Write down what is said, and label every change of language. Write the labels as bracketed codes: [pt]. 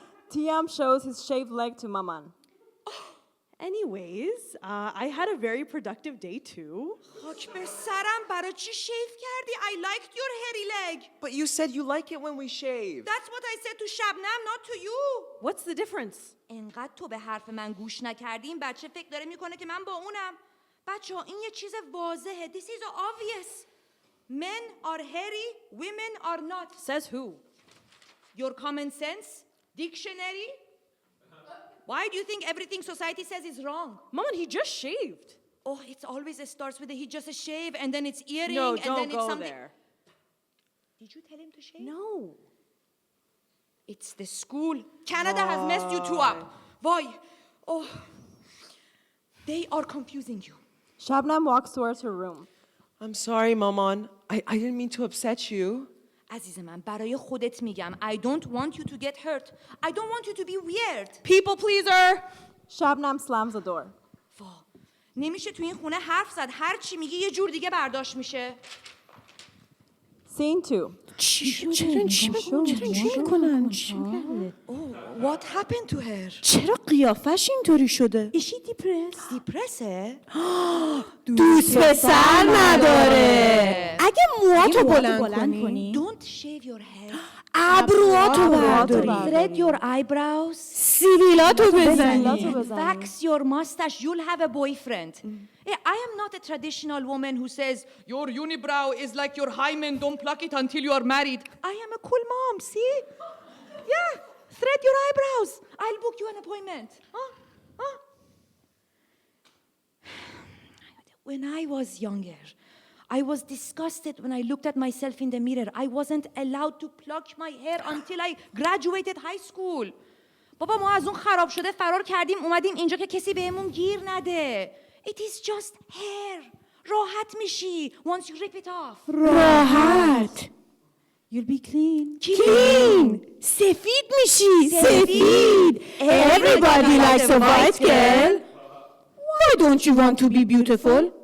[en] Tiam shows his shaved leg to Maman. Anyways, I had a very productive day too. [fa] خاک به سرم برای چی شیف کردی؟ [en] I liked your hairy leg. But you said you like it when we shave. That's what I said to Shabnam, not to you. What's the difference? [fa] انقدر تو به حرف من گوش نکردی این بچه فکر داره میکنه که من با اونم. بچه ها این یه چیز واضحه. [en] This is obvious. Men are hairy, women are not. Says who? Your common sense? Dictionary? Why do you think everything society says is wrong? Mom, he just shaved. Oh, it always starts with he just a shave, and then it's earring, No, and then don't it's go something. there. Did you tell him to shave? No. It's the school. Canada has messed you two up. Why? Oh, they are confusing you. Shabnam walks towards her room. I'm sorry, Maman. I didn't mean to upset you. [fa] عزیز من برای خودت میگم [en] I don't want you to get hurt. I don't want you to be weird. People pleaser. Shabnam slams the door. [fa] وا نمیشه تو این خونه حرف زد. هر چی میگی یه جور دیگه برداشت میشه. [en] Scene 2. What happened to her? [fa] چرا قیافش اینطوری شده؟ [en] Is she depressed? [fa] دیپرسه؟ دوست پسر نداره. اگه موهاتو بلند کنی، [en] Don't shave your head. [fa] ابروهاتو برداری، [en] Thread your eyebrows. [fa] سیبیلاتو بزنی. [en] Wax your mustache. You'll have a boyfriend. Yeah, I am not a traditional woman who says your unibrow is like your hymen. Don't pluck it until you are married. I am a cool mom. See? Yeah. Thread your eyebrows. I'll book you an appointment. Huh? When I was younger, I was disgusted when I looked at myself in the mirror. I wasn't allowed to pluck my hair until I graduated high school. [fa] بابا ما از اون خراب شده فرار کردیم اومدیم اینجا که کسی بهمون گیر نده. [en] It is just hair. [fa] راحت میشی [en] once you rip it off. [fa] راحت. [en] You'll be clean. [fa] Clean. سفید میشی. سفید. [en] Everybody likes a white girl. Why don't you want to be beautiful?